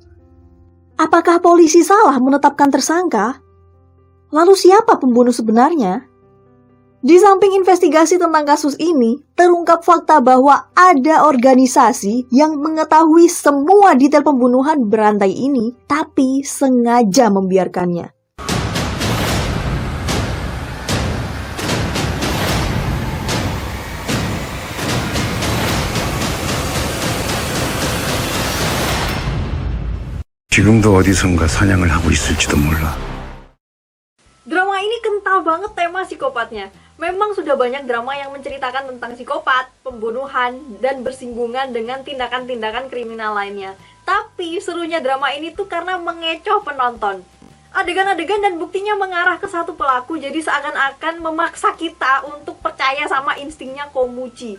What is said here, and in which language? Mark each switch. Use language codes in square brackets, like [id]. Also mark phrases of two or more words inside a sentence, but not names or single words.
[id] Apakah polisi salah menetapkan tersangka? Lalu siapa pembunuh sebenarnya? Di samping investigasi tentang kasus ini, terungkap fakta bahwa ada organisasi yang mengetahui semua detail pembunuhan berantai ini, tapi sengaja membiarkannya. [ko] 지금도 어디선가 사냥을 하고 있을지도 몰라. [id] Drama ini kental banget tema psikopatnya. Memang sudah banyak drama yang menceritakan tentang psikopat, pembunuhan, dan bersinggungan dengan tindakan-tindakan kriminal lainnya. Tapi serunya drama ini tuh karena mengecoh penonton. Adegan-adegan dan buktinya mengarah ke satu pelaku, jadi seakan-akan memaksa kita untuk percaya sama instingnya Komuchi.